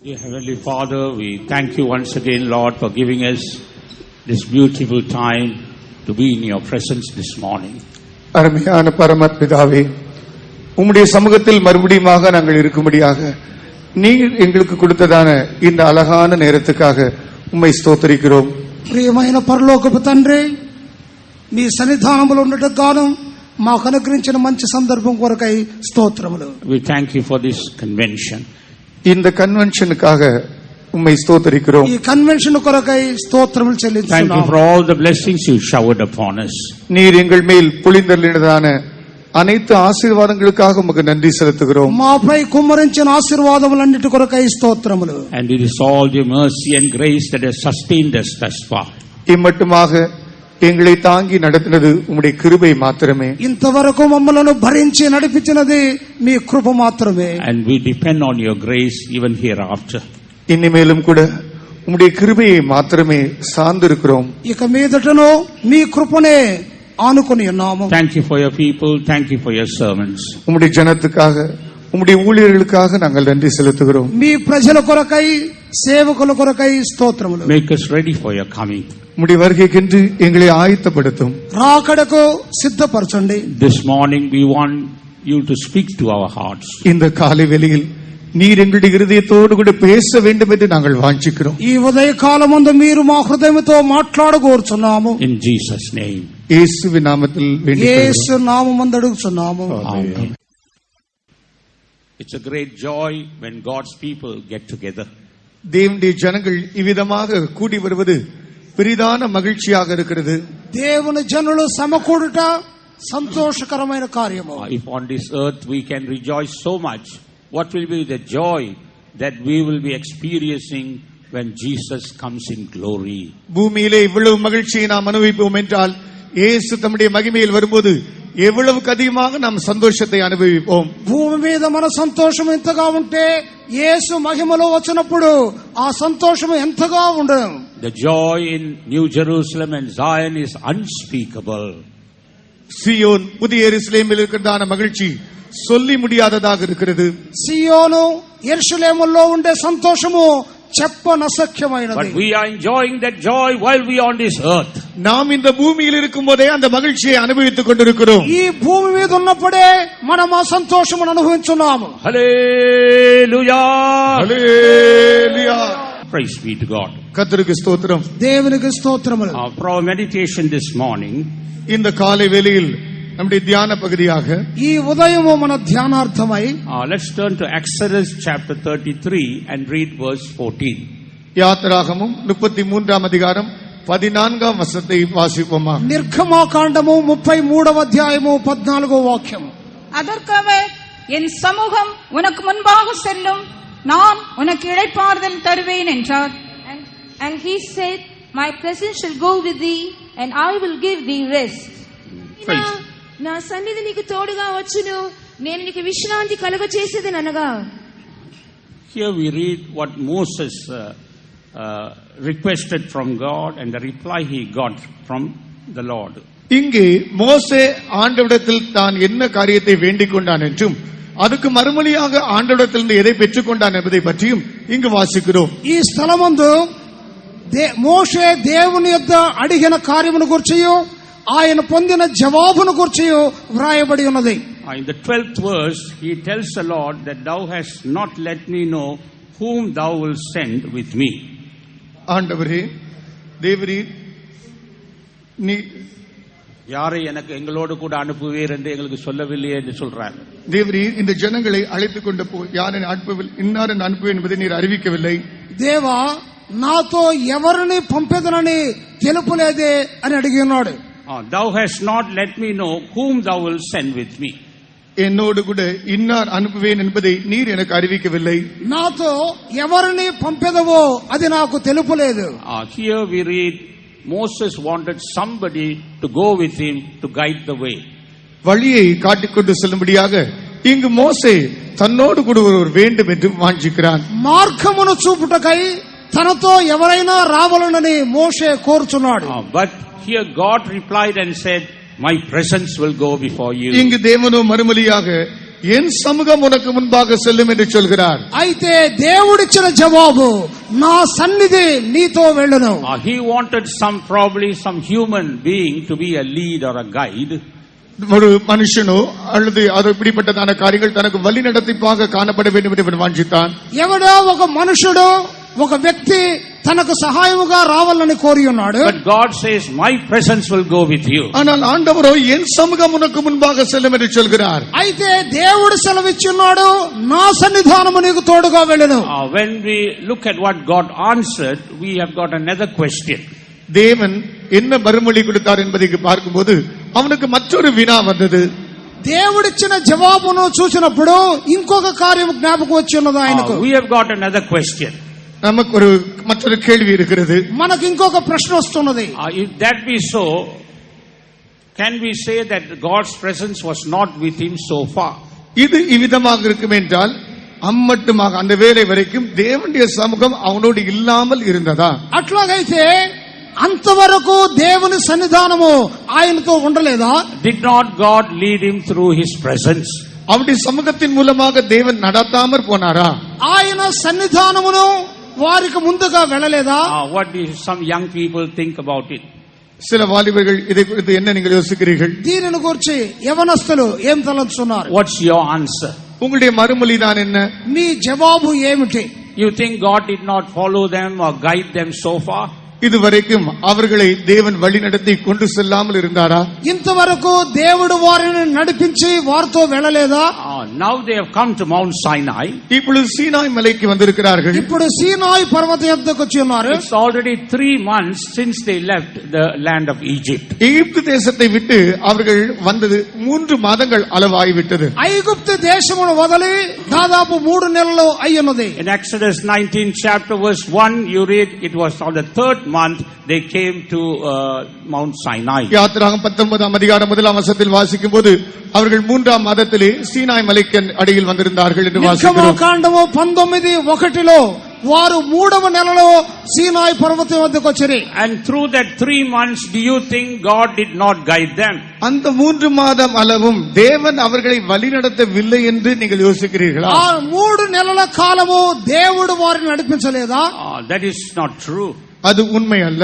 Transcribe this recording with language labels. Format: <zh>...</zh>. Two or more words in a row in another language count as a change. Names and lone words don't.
<en>Heavenly Father, we thank you once again, Lord, for giving us this beautiful time to be in your presence this morning.</en> <ta>அருமையான பரமபிதாவே, உம்முடைய சமூகத்தில் மறுபடியுமாக நாங்கள் இருக்கும்படியாக நீர் எங்களுக்கு கொடுத்ததான இந்த அழகான நேரத்துக்காக உம்மை ஸ்தோத்திரிக்கிறோம்.</ta> <te>ప్రియమైన పరలోకపు తండ్రి, మీ సన్నిధానములో ఉండటం గాను మాకు అనుగ్రహించిన మంచి సందర్భం కొరకై స్తోత్రములు.</te> <en>We thank you for this convention.</en> <ta>இந்த கன்வென்ஷனுக்காக உம்மை ஸ்தோத்திரிக்கிறோம்.</ta> <te>ఈ కన్వెన్షన్ కొరకై స్తోత్రములు చెల్లిస్తున్నాము.</te> <en>Thank you for all the blessings you showered upon us.</en> <ta>நீர் எங்கள் மேல் பொழிந்தருளினதான அனைத்து ஆசீர்வாதங்களுக்காக உமக்கு நன்றி செலுத்துகிறோம்.</ta> <te>మాపై కుమ్మరించిన ఆశీర్వాదములన్నిటి కొరకై స్తోత్రములు.</te> <en>And it is all your mercy and grace that has sustained us thus far.</en> <ta>இம்மட்டுமாக எங்களை தாங்கி நடத்தினது உம்முடைய கிருபை மாத்திரமே.</ta> <te>ఇంతవరకు మమ్మలను భరించి నడిపించినది మీ కృప మాత్రమే.</te> <en>And we depend on your grace even hereafter.</en> <ta>இனிமேலும் கூட உம்முடைய கிருபையை மாத்திரமே சார்ந்திருக்கிறோம்.</ta> <te>ఇక మీదటను మీ కృపనే ఆనుకొని ఉన్నాము.</te> <en>Thank you for your people. Thank you for your servants.</en> <ta>உம்முடைய ஜனத்துக்காக உம்முடைய ஊழியர்களுக்காக நாங்கள் நன்றி செலுத்துகிறோம்.</ta> <te>మీ ప్రజల కొరకై సేవకుల కొరకై స్తోత్రములు.</te> <en>Make us ready for your coming.</en> <ta>உம்முடைய வருகைக்கென்று எங்களை ஆயத்தப்படுத்தும்.</ta> <te>రాకడకు సిద్ధపరచండి.</te> <en>This morning we want you to speak to our hearts.</en> <ta>இந்த காலை வேளையில் நீர் எங்களுடைய இருதயத்தோடு கூட பேச வேண்டும் என்று நாங்கள் வாஞ்சிக்கிறோம்.</ta> <te>ఈ ఉదయ కాలమందు మీరు మా హృదయముతో మాట్లాడగోరుచున్నాము.</te> <en>In Jesus' name.</en> <ta>இயேசுவின் நாமத்தில் வேண்டிக்</ta> <te>యేసు నామమందు అడుగుచున్నాము.</te> <en>Amen. It's a great joy when God's people get together.</en> <ta>தேவனுடைய ஜனங்கள் இவ்விதமாக கூடி வருவது பெரிதான மகிழ்ச்சியாக இருக்கிறது.</ta> <te>దేవుని జనులు సమకూడుట సంతోషకరమైన కార్యము.</te> <en>If on this earth we can rejoice so much, what will be the joy that we will be experiencing when Jesus comes in glory?</en> <ta>பூமியிலே இவ்வளவு மகிழ்ச்சியை நாம் அனுபவிப்போம் என்றால் இயேசு தம்முடைய மகிமையில் வரும்போது எவ்வளவுக்கு அதிகமாக நாம் சந்தோஷத்தை அனுபவிப்போம்.</ta> <te>భూమి మీద మన సంతోషం ఎంతగా ఉంటే యేసు మహిమలో వచ్చినప్పుడు ఆ సంతోషం ఎంతగా ఉండదు.</te> <en>The joy in New Jerusalem and Zion is unspeakable.</en> <ta>சியோன் புதிய எருசலேமில் இருக்கிறதான மகிழ்ச்சி சொல்லி முடியாததாக இருக்கிறது.</ta> <te>సియోను యెరూషలేములో ఉండే సంతోషము చెప్పనసఖ్యమైనది.</te> <en>But we are enjoying that joy while we are on this earth.</en> <ta>நாம் இந்த பூமியில் இருக்கும்போதே அந்த மகிழ்ச்சியை அனுபவித்துக் கொண்டிருக்கிறோம்.</ta> <te>ఈ భూమి మీద ఉన్నప్పుడే మనం ఆ సంతోషమును అనుభవించున్నాము.</te> <en>Hallelujah. Hallelujah. Praise be to God.</en> <ta>கர்த்தருக்கு ஸ்தோத்திரம்.</ta> <te>దేవునికి స్తోత్రములు.</te> <en>For our meditation this morning,</en> <ta>இந்த காலை வேளையில் நம்முடைய தியான பகுதியாக</ta> <te>ఈ ఉదయము మన ధ్యానార్థమై</te> <en>let's turn to Exodus chapter 33 and read verse 14.</en> <ta>யாத்திராகமம் 33ஆம் அதிகாரம் 14ஆம் வசனத்தை வாசிப்போமா.</ta> <te>నిర్గమాకాండము 33వ అధ్యాయము 14వ వాక్యం.</te> <ta>அதற்கு அவர், என் சமூகம் உனக்கு முன்பாக செல்லும், நான் உனக்கு இளைப்பாறுதல் தருவேன் என்றார்.</ta> <en>And he said, my presence shall go with thee and I will give thee rest.</en> <te>నా సన్నిధి నీకు తోడుగా వచ్చును, నేను నీకు విశ్రాంతి కలుగజేసేదని అనగా.</te> <en>Here we read what Moses requested from God and the reply he got from the Lord.</en> <ta>இங்கே மோசே ஆண்டவரிடத்தில் தான் என்ன காரியத்தை வேண்டிக் கொண்டான் என்றும் அதுக்கு மறுமொழியாக ஆண்டவரிடத்திலிருந்து எதை பெற்றுக் கொண்டான் என்பதை பற்றியும் இங்கு வாசிக்கிறோம்.</ta> <te>ఈ స్థలమందు మోషే దేవుని యొద్ద అడిగిన కార్యమును గుర్చియు ఆయన పొందిన జవాబును గుర్చియు వ్రాయబడి ఉన్నది.</te> <en>In the 12th verse he tells the Lord that thou hast not let me know whom thou wilt send with me.</en> <ta>ஆண்டவரே தேவரீர் நீ யாரை எனக்கு எங்களோடு கூட அனுப்புவீர் என்று எங்களுக்கு சொல்லவில்லையே என்று சொல்றார். தேவரீர் இந்த ஜனங்களை அழைத்துக் கொண்டு போய் யாரை அனுப்பவில்லை, இன்னாரை அனுப்புவேன் என்பதை நீர் அறிவிக்கவில்லை.</ta> <te>దేవా నాతో ఎవరిని పంపెదనని తెలుపలేదే అని అడిగి ఉన్నాడు.</te> <en>Thou hast not let me know whom thou wilt send with me.</en> <ta>என்னோடு கூட இன்னார் அனுப்புவேன் என்பதை நீர் எனக்கு அறிவிக்கவில்லை.</ta> <te>నాతో ఎవరిని పంపెదవో అది నాకు తెలుపలేదు.</te> <en>Here we read Moses wanted somebody to go with him to guide the way.</en> <ta>வழியை காட்டிக்கொண்டு செல்லும்படியாக இங்கு மோசே தன்னோடு கூட ஒருவர் வேண்டும் என்று வாஞ்சிக்கிறான்.</ta> <te>మార్గమును చూపుటకై తనతో ఎవరైనా రావాలని మోషే కోరుచున్నాడు.</te> <en>But here God replied and said, my presence will go before you.</en> <ta>இங்கு தேவனோ மறுமொழியாக என் சமூகம் உனக்கு முன்பாக செல்லும் என்று சொல்கிறார்.</ta> <te>అయితే దేవుడిచ్చిన జవాబు నా సన్నిధి నీతో వెళ్ళును.</te> <en>He wanted probably some human being to be a lead or a guide.</en> <ta>ஒரு மனுஷனோ அல்லது அது இப்படிப்பட்டதான காரியங்கள் தனக்கு வழி நடத்திப்பாக காணப்பட வேண்டும் என்று வாஞ்சித்தான்.</ta> <te>ఎవడో ఒక మనుషుడు ఒక వ్యక్తి తనకు సహాయముగా రావాలని కోరి ఉన్నాడు.</te> <en>But God says my presence will go with you.</en> <ta>ஆனால் ஆண்டவரோ என் சமூகம் உனக்கு முன்பாக செல்லும் என்று சொல்கிறார்.</ta> <te>అయితే దేవుడు సెలవిచ్చున్నాడు నా సన్నిధానము నీకు తోడుగా వెళ్ళును.</te> <en>When we look at what God answered, we have got another question.</en> <ta>தேவன் என்ன மறுமொழி கொடுத்தார் என்பதை பார்க்கும்போது அவனுக்கு மற்றொரு வினா வந்தது.</ta> <te>దేవుడిచ్చిన జవాబును చూసినప్పుడు ఇంకొక కార్యం జ్ఞాపకం వచ్చి ఉన్నది ఆయనకు.</te> <en>We have got another question.</en> <ta>நமக்கு ஒரு மற்றொரு கேள்வி இருக்கிறது.</ta> <te>మనకు ఇంకొక ప్రశ్న వస్తున్నది.</te> <en>If that be so, can we say that God's presence was not with him so far?</en> <ta>இது இவ்விதமாக இருக்கும் என்றால் அம்மட்டுமாக அந்த வேளை வரைக்கும் தேவனுடைய சமூகம் அவனோடு இல்லாமல் இருந்ததா?</ta> <te>అట్లాగైతే అంతవరకు దేవుని సన్నిధానము ఆయనతో ఉండలేదా?</te> <en>Did not God lead him through his presence?</en> <ta>அவருடைய சமூகத்தின் மூலமாக தேவன் நடத்தாமற் போனாரா?</ta> <te>ఆయన సన్నిధానమును వారికి ముందుగా వెళ్ళలేదా?</te> <en>What do some young people think about it?</en> <ta>சில வாலிபர்கள் இதை குறித்து என்ன நீங்கள் யோசிக்கிறீர்கள்?</ta> <te>దీనిని గురించి యవనస్తులు ఏం తలంచున్నారు?</te> <en>What's your answer?</en> <ta>உங்களுடைய மறுமொழி தான் என்ன?</ta> <te>మీ జవాబు ఏమిటి?</te> <en>You think God did not follow them or guide them so far?</en> <ta>இதுவரைக்கும் அவர்களை தேவன் வழிநடத்தி கொண்டு செல்லாமல் இருந்தாரா?</ta> <te>ఇంతవరకు దేవుడు వారిని నడిపించి వారితో వెళ్ళలేదా?</te> <en>Now they have come to Mount Sinai.</en> <ta>இப்பொழுது சீனாய் மலைக்கு வந்திருக்கிறார்கள்.</ta> <te>ఇప్పుడు సీనాయి పర్వతం యొద్దకు వచ్చి ఉన్నారు.</te> <en>It's already 3 months since they left the land of Egypt.</en> <ta>எகிப்து தேசத்தை விட்டு அவர்கள் வந்தது 3 மாதங்கள் அளவாகிவிட்டது.</ta> <te>ఐగుప్తు దేశమును వదిలి దాదాపు 3 నెలలు అయ్యున్నది.</te> <en>In Exodus 19 chapter verse 1 you read it was on the 3rd month they came to Mount Sinai.</en> <ta>யாத்திராகமம் 19ஆம் அதிகாரம் 1ஆம் வசனத்தில் வாசிக்கும்போது அவர்கள் 3ஆம் மாதத்திலே சீனாய் மலைக்கு அடியில் வந்திருந்தார்கள் என்று வாசிக்கிறோம்.</ta> <te>నిర్గమకాండము 19:1లో వారు 3వ నెలలో సీనాయి పర్వతం వద్దకు వచ్చారు.</te> <en>And through that 3 months do you think God did not guide them?</en> <ta>அந்த 3 மாதம் அளவும் தேவன் அவர்களை வழிநடத்தவில்லை என்று நீங்கள் யோசிக்கிறீர்களா?</ta> <te>ఆ 3 నెలల కాలము దేవుడు వారిని నడిపించలేదా?</te> <en>That is not true.</en> <ta>அது உண்மை அல்ல.</ta>